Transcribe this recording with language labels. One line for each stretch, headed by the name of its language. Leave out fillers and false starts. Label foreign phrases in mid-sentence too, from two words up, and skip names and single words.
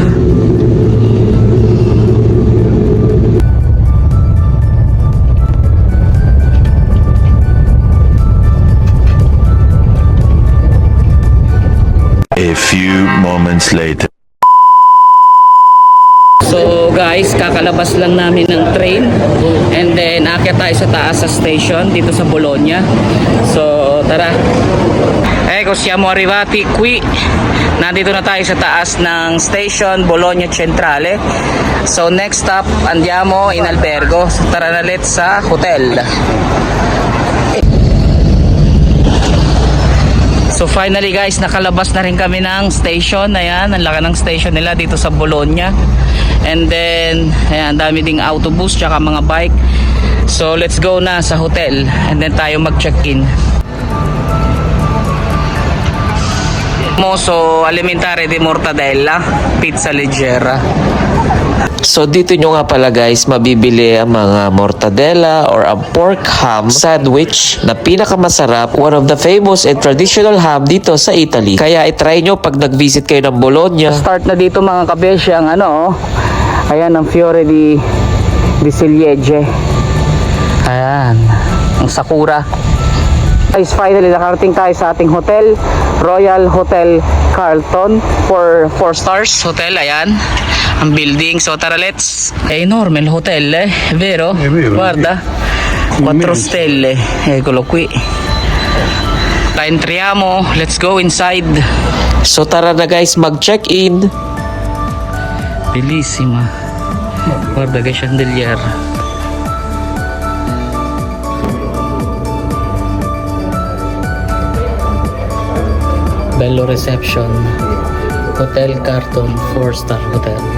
English: A few moments later.
Filipino: So guys, kakalabas lang namin ng train
English: and then
Filipino: aakyat tayo sa taas sa station dito sa Bologna. So tara.
Italian: Ecco, siamo arrivati qui.
Filipino: Nandito na tayo sa taas ng station Bologna Centrale.
English: So next stop,
Italian: andiamo in albergo.
Filipino: So tara na ulit sa hotel.
English: So finally guys,
Filipino: nakalabas na rin kami ng station. Ayan, ang laki ng station nila dito sa Bologna.
English: And then,
Filipino: ayan, dami ding autobus tsaka mga bike.
English: So let's go
Filipino: na sa
English: hotel and then
Filipino: tayo mag-check-in.
Italian: Moso alimentare di mortadella, pizza leggera.
Filipino: So dito nyo nga pala guys mabibili ang mga mortadella or ang
English: pork ham sandwich
Filipino: na pinakamasarap,
English: one of the famous and traditional ham
Filipino: dito sa
English: Italy.
Filipino: Kaya itry nyo pag nag-visit kayo ng Bologna. Start na dito mga kabeshi ang ayan ang
Italian: fiore di ciliegie.
Filipino: Ayan, ang sakura. Guys, finally nakarating tayo sa ating hotel, Royal Hotel Carlton
English: for 4 stars hotel.
Filipino: Ayan ang building. So tara,
English: let's.
Italian: È enorme il hotel, vero? Guarda, 4 stelle. Eccolo qui. La entriamo,
English: let's go inside.
Filipino: So tara na guys mag-check-in.
Italian: Bellissima. Guarda che chandelier. Bello reception. Hotel Carlton 4-star hotel.